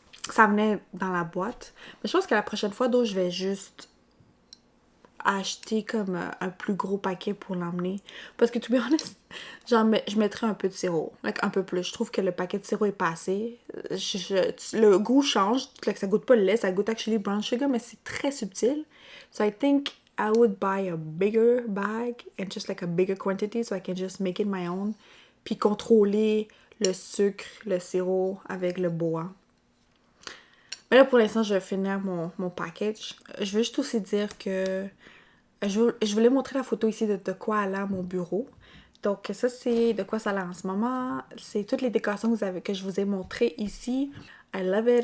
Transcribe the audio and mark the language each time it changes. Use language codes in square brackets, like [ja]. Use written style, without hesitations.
[fr] Ça venait dans la boîte. Mais je pense que la prochaine fois, je vais juste acheter comme un plus gros paquet pour l'emmener. Parce que, [en] to be honest, [fr] je mettrais un peu de sirop. Un peu plus. Je trouve que le paquet de sirop est pas assez. Le goût change. Ça goûte pas le lait. Ça goûte [en] actually brown sugar, [fr] mais c'est très subtil. [en] So I think I would buy a bigger bag and just a bigger quantity so I can just make it my own. [fr] Puis contrôler le sucre, le sirop avec le bois. Mais là, pour l'instant, je vais finir mon package. Je veux juste aussi dire que je voulais montrer la photo ici de quoi elle a mon bureau. Donc, ça, c'est de quoi ça a en ce moment. C'est toutes les décorations que je vous ai montrées ici. [en] I love it.